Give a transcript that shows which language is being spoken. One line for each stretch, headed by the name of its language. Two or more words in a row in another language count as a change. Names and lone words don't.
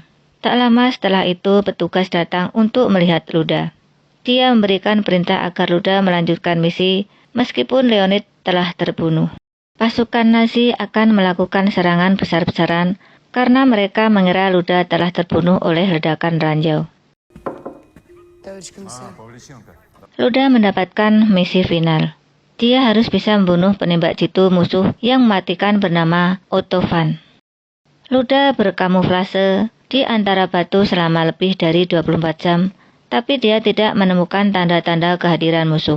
Indonesian: Tak lama setelah itu petugas datang untuk melihat Luda. Dia memberikan perintah agar Luda melanjutkan misi meskipun Leonid telah terbunuh. Pasukan Nazi akan melakukan serangan besar-besaran karena mereka mengira Luda telah terbunuh oleh ledakan ranjau.
Russian: Товарищ комиссар. Павличенко.
Indonesian: Luda mendapatkan misi final. Dia harus bisa membunuh penembak jitu musuh yang mematikan bernama Otto Van. Luda berkamuflase di antara batu selama lebih dari 24 jam, tapi dia tidak menemukan tanda-tanda kehadiran musuh.